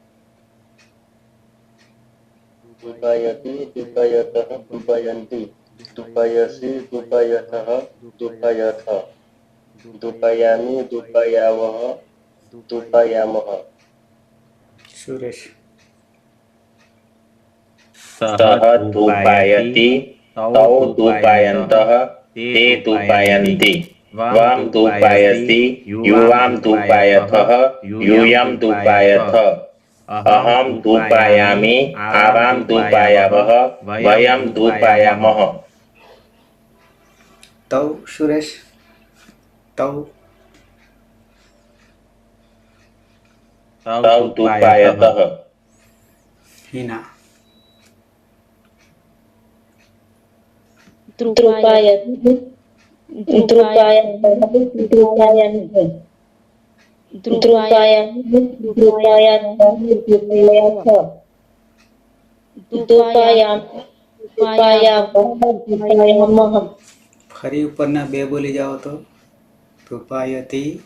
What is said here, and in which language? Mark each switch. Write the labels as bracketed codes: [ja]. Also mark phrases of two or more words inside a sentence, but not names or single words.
[sa] धूपायति धूपायतः धूपायन्ति धूपायसि धूपायथः धूपायथ धूपायामि धूपायावः धूपायामः. સુરેશ सह धूपायति तौ धूपायन्तः ते धूपायन्ति वाम धूपायसि युवाम धूपायथः यूयं धूपायथ अहं धूपायामि आवां धूपायावः वयं धूपायामः. तौ सुरेश तौ तौ धूपायतः હિના ध्रुपायति ध्रुपायन्ति [gu] ફરી ઉપરના બે બોલી જાઓ તો ધૂપાયતિ